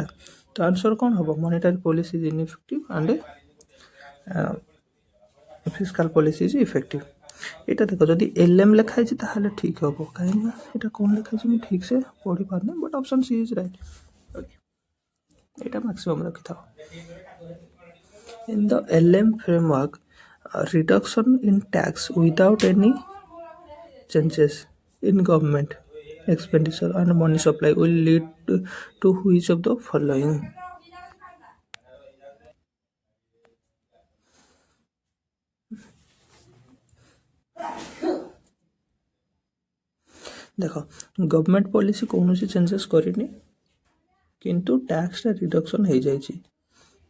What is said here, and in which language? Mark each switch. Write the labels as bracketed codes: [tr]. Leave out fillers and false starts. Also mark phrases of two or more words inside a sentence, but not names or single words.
[or] ତ ଆନ୍ସର୍ କ'ଣ ହେବ, [en] monetary policy is ineffective and fiscal policy is effective. [or] ଏଇଟା ଦେଖ ଯଦି LM ଲେଖା ହେଇଛି ତାହେଲେ ଠିକ୍ ହେବ, କାହିଁକିନା ଏଇଟା କ'ଣ ଲେଖା ହେଇଛି ମୁଁ ଠିକ୍ ସେ ପଢ଼ିପାରୁନି, [en] but option C is right. [or] ଏଇଟା ମ୍ୟାକ୍ସିମମ୍ ରଖିଥାଅ। [en] In the LM framework, reduction in tax without any changes in government expenditure and money supply will lead to which of the following? [or] ଦେଖ [en] government policy [or] କୌଣସି ଚେଞ୍ଜେସ୍ କରିନି, କିନ୍ତୁ [en] tax reduction [or] ହେଇଯାଇଛି।